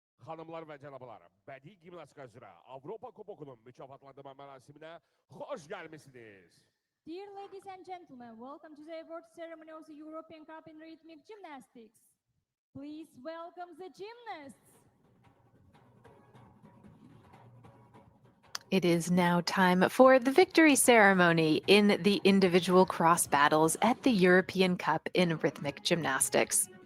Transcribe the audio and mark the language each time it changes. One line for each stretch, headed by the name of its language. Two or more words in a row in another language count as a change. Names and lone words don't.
Azerbaijani: Hanımlar ve cənablar, bədii gimnastika üzrə Avropa Kubokunun mükafatlandırma mərasimine hoş gelmişsiniz.
English: Dear ladies and gentlemen, welcome to the award ceremony of the European Cup in Rhythmic Gymnastics. Please welcome the gymnasts. It is now time for the victory ceremony in the individual cross battles at the European Cup in Rhythmic Gymnastics.